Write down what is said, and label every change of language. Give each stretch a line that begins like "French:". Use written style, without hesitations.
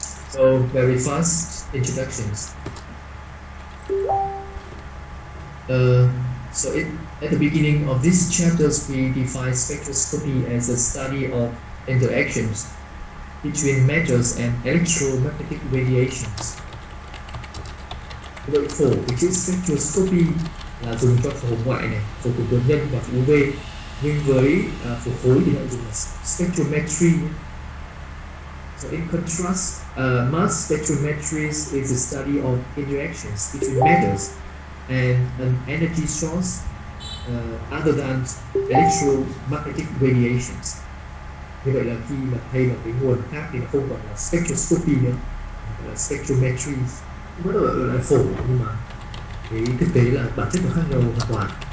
English: So very fast introductions. So at the beginning of these chapters, we define spectroscopy as a study of interactions between metals and electromagnetic radiations.
Vietnamese: Vậy phổ cái chữ spectroscopy là dùng cho phổ ngoại này, phổ của tuần nhân và phổ UV, nhưng với phổ khối thì lại dùng là spectrometry.
English: So in contrast, mass spectrometry is the study of interactions between matters and an energy source other than electromagnetic radiations.
Vietnamese: Như vậy là khi mà thay một cái nguồn khác thì nó không còn là spectroscopy nữa, mà là spectrometry. Vẫn gọi là phổ, nhưng mà cái thực tế là bản chất nó khác nhau hoàn toàn.